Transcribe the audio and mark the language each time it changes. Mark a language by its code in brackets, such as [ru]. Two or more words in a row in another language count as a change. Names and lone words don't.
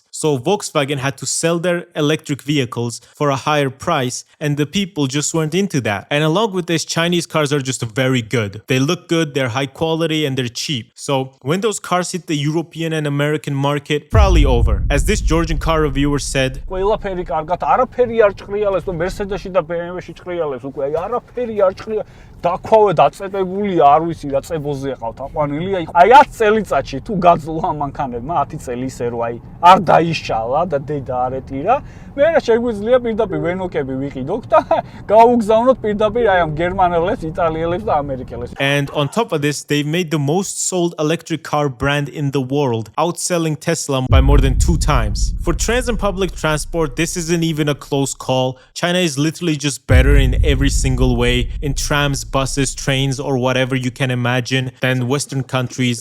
[en] So Volkswagen had to sell their electric vehicles for a higher price, and the people just weren't into that. And along with this, Chinese cars are just very good. They look good, they're high quality, and they're cheap. So when those cars hit the European and American market, probably over. As this Georgian car reviewer said, [ka] ყველაფერი კარგად, არაფერი არ ჭყრიალებს, და Mercedes-ში და BMW-ში ჭყრიალებს უკვე, არაფერი არ ჭყრია. Დაქვავე დაწებებულია, არ ვიცი რა წებოზე ყავთ აყვანილია. აი 10 წელიწადში თუ გაძლო ამ მანქანებმა 10 წელი ისე რომ აი არ დაიშალა და დედა არ ეტირა, მერე შეგვიძლია პირდაპირ ვენოკები ვიყიდოთ და გავუგზავნოთ პირდაპირ აი ამ გერმანელებს, იტალიელებს და ამერიკელებს. [en] And on top of this, they've made the most sold electric car brand in the world, outselling Tesla by more than 2 times. For trans and public transport, this isn't even a close call. China is literally just better in every single way, in trams, buses, trains, or whatever you can imagine, than Western countries.